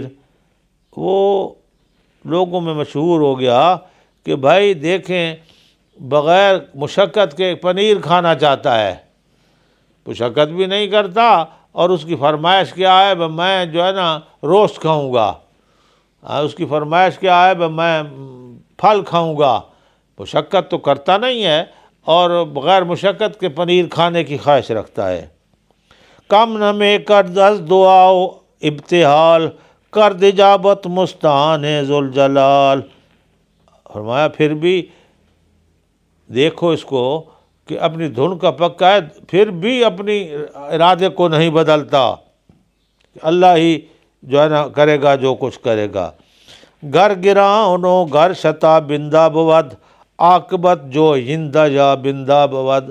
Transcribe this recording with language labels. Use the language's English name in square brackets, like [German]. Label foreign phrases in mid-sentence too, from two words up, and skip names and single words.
[Urdu] وہ لوگوں میں مشہور ہو گیا کہ بھائی دیکھیں بغیر مشقت کے پنیر کھانا چاہتا ہے، مشقت بھی نہیں کرتا، اور اس کی فرمائش کیا ہے میں جو ہے نا روسٹ کھاؤں گا، اس کی فرمائش کیا ہے میں پھل کھاؤں گا، مشقت تو کرتا نہیں ہے اور بغیر مشقت کے پنیر کھانے کی خواہش رکھتا ہے۔ [Persian] کم نمے کرد از دعا و ابتحال، کرد اجابت مستعان ذوالجلال۔ [Urdu] فرمایا پھر بھی دیکھو اس کو کہ اپنی دھن کا پکا ہے، پھر بھی اپنی ارادے کو نہیں بدلتا، اللہ ہی جو ہے نا کرے گا جو کچھ کرے گا۔ [Persian] گر گراؤنو گر شتا بندہ بود، عاقبت جو ہندہ یا بندہ بود۔